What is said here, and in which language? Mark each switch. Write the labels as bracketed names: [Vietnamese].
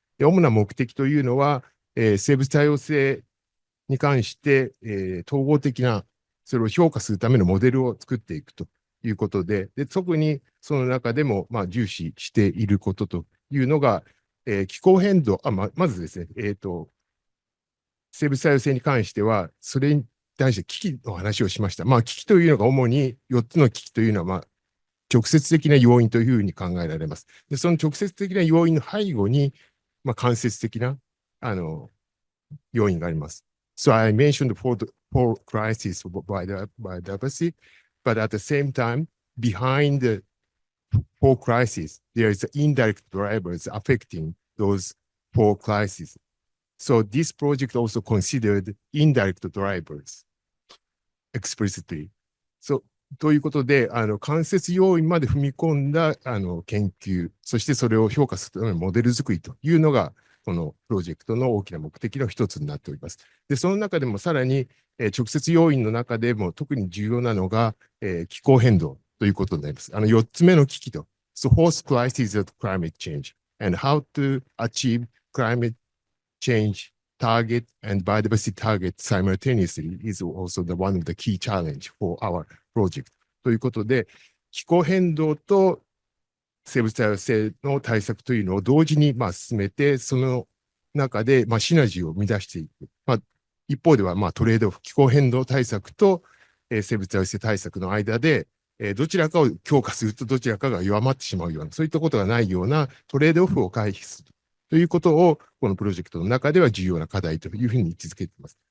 [Japanese] で、主な目的というのは、生物多様性に関して、統合的な、それを評価するためのモデルを作っていくということで、特にその中でも、重視していることというのが、気候変動、まずですね、生物多様性に関しては、それに対して危機の話をしました。危機というのが主に4つの危機というのは、直接的な要因というふうに考えられます。で、その直接的な要因の背後に、間接的な、要因があります。 [English] So I mentioned four crises by biodiversity, but at the same time, behind the four crises, there is indirect drivers affecting those four crises. So this project also considered indirect drivers explicitly. [Japanese] So ということで、間接要因まで踏み込んだ研究、そしてそれを評価するためのモデル作りというのが、このプロジェクトの大きな目的の一つになっております。で、その中でもさらに、直接要因の中でも特に重要なのが、気候変動ということになります。 4つ目の危機と。 [English] So, host crisis of climate change and how to achieve climate change target and biodiversity target simultaneously is also one of the key challenge for our project. [Japanese] ということで、気候変動と生物多様性の対策というのを同時に進めて、その中でシナジーを生み出していく。一方ではトレードオフ、気候変動対策と生物多様性対策の間で、どちらかを強化するとどちらかが弱まってしまうような、そういったことがないようなトレードオフを回避するということを、このプロジェクトの中では重要な課題というふうに位置づけています。